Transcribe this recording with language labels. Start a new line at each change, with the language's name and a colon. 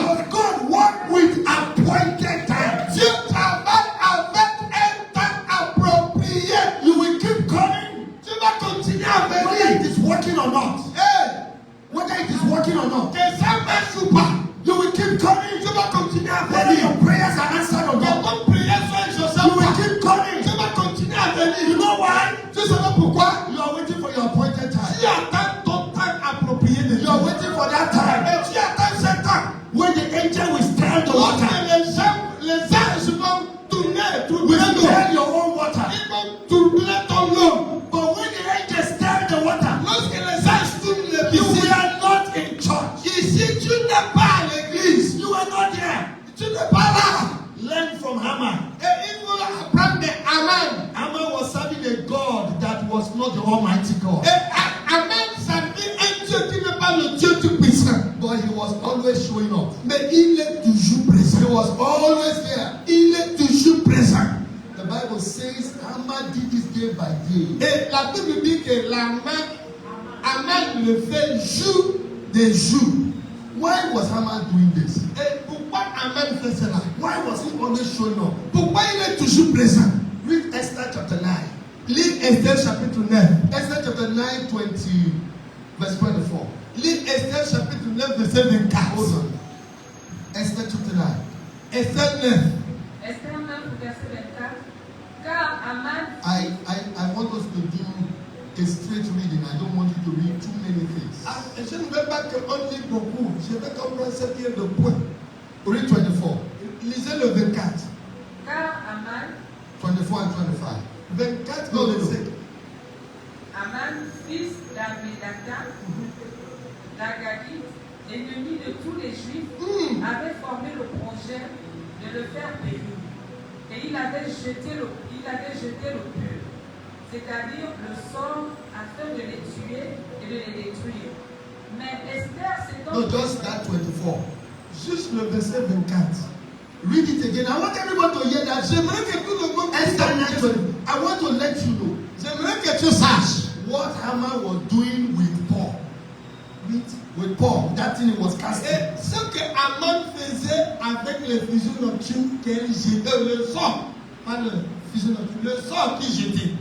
English: Because God worked with appointed time.
French: Dieu travaille avec un temps approprié.
English: You will keep coming,
French: Tu vas continuer à
English: whether it
French: venir.
English: is working or not. Whether it is working or not.
French: Que ça marche ou pas,
English: You will keep coming,
French: tu vas continuer à
English: whether
French: venir.
English: your prayers are answered or
French: Que
English: not.
French: ton prière soit exaucée
English: You
French: ou
English: will
French: pas,
English: keep coming.
French: tu vas continuer à venir.
English: You know why?
French: Tu sais pourquoi?
English: You are waiting for your appointed time.
French: Tu attends ton temps approprié de
English: You are
French: Dieu.
English: waiting for that time
French: Et tu attends ce temps.
English: when the angel will stir the
French: Lorsque
English: water.
French: les anges vont tourner,
English: Will
French: tourner l'eau.
English: stir your own water.
French: Ils vont tourner ton eau.
English: But when the angel stir the water,
French: Lorsque les anges tournent les
English: you
French: piscines,
English: are not in church.
French: ici tu n'es pas à l'église.
English: You are not there.
French: Tu n'es pas là.
English: Learn from Haman.
French: Et il faut apprendre de Aman.
English: Haman was serving a God that was not the Almighty God.
French: Et Aman servit un Dieu qui n'est pas le Dieu tout puissant.
English: But he was always showing up.
French: Mais il est toujours
English: He
French: présent.
English: was always there.
French: Il est toujours présent.
English: The Bible says Haman did this day by day.
French: Et la Bible dit que Aman le fait jour de jour.
English: Why was Haman doing this?
French: Et pourquoi Aman fait cela?
English: Why was he always showing up?
French: Pourquoi il est toujours présent?
English: Read Esther chapter 9.
French: Lis Esther chapitre 9.
English: Esther chapter 9, 20, verse 24.
French: Lis Esther chapitre 9, verset 24.
English: Hold on. Esther chapter 9.
French: Esther 9. Esther 9, verset 24. Car Aman,
English: I want us to do a straight reading. I don't want you to read too many things.
French: Ah, je ne veux pas qu'on lit beaucoup. Je veux qu'on prenne ce qui est le point.
English: Read 24.
French: Lisez le 24. car Aman,
English: 24 and 25. 24 No.
French: verset. Aman, fils d'Ammédatha, d'Agagite, ennemi de tous les Juifs, avait formé le projet de le faire périr. Et il avait jeté le pur, c'est-à-dire le sort, afin de les tuer et de les détruire. Mais Esther s'étant...
English: No, just that 24.
French: Juste le verset 24.
English: Read it again. I want everyone to hear that.
French: J'aimerais que tout le monde
English: Esther 9, 20. I want to let you know
French: J'aimerais que tu saches
English: what Haman was doing with Paul. With Paul, that thing he was casting.
French: et ce que Aman faisait avec les fusions nocturnes qu'elle jetait, le sort, pas le fusion nocturne, le sort qu'il jetait.